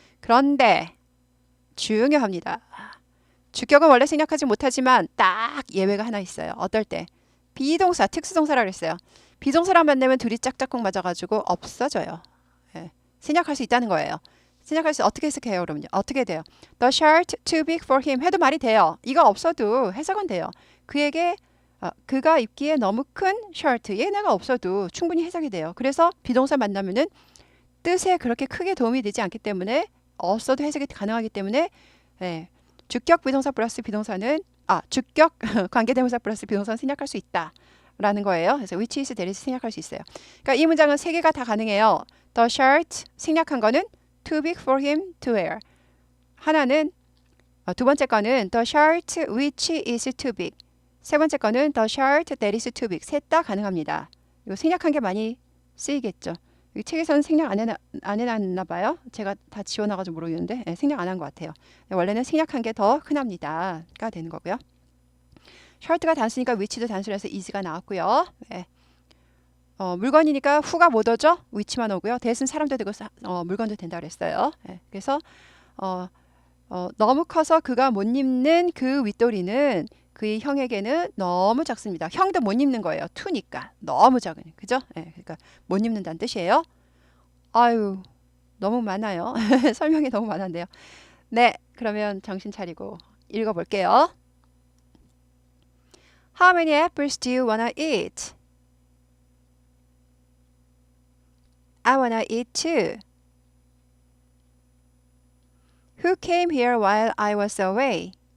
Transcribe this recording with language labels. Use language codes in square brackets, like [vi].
[ko] 그런데 중요합니다. 주격은 원래 생략하지 못하지만 딱 예외가 하나 있어요. 어떨 때? 비동사, 특수동사라 그랬어요. 비동사랑 만나면 둘이 짝짝꿍 맞아가지고 없어져요. 예. 생략할 수 있다는 거예요. 생략할 수 어떻게 해석해요, 그러면요? 어떻게 돼요? [en] The shirt too big for him [ko] 해도 말이 돼요. 이거 없어도 해석은 돼요. 그에게 그가 입기에 너무 큰 셔츠 얘네가 없어도 충분히 해석이 돼요. 그래서 비동사 만나면은 뜻에 그렇게 크게 도움이 되지 않기 때문에 없어도 해석이 가능하기 때문에 예, 주격 비동사 플러스 비동사는 주격 관계대명사 플러스 비동사는 생략할 수 있다라는 거예요. 그래서 which is there is 생략할 수 있어요. 그러니까 이 문장은 세 개가 다 가능해요. [en] The shirt [ko] 생략한 거는 [en] too big for him to wear. [ko] 하나는 두 번째 거는 [en] the shirt which is too big. [ko] 세 번째 거는 [en] the shirt that is too big. [ko] 셋 다 가능합니다. 이거 생략한 게 많이 쓰이겠죠. 이 책에서는 생략 안 해놨나 봐요. 제가 다 지워놔가지고 모르겠는데 생략 안 한 것 같아요. 원래는 생략한 게 더 흔합니다가 되는 거고요. shirt가 단수니까 which도 단수라서 is가 나왔고요. 네. 물건이니까 who가 못 오죠? which만 오고요. that은 사람도 되고 물건도 된다 그랬어요. 네. 그래서 너무 커서 그가 못 입는 그 윗도리는 그의 형에게는 너무 작습니다. 형도 못 입는 거예요. 투니까 너무 작은. 그죠? 네, 그러니까 못 입는다는 뜻이에요. 아유, 너무 많아요. 설명이 너무 많았네요. 네, 그러면 정신 차리고 읽어볼게요. [en] How many apples do you wanna eat? I wanna eat two. Who came here while I was away?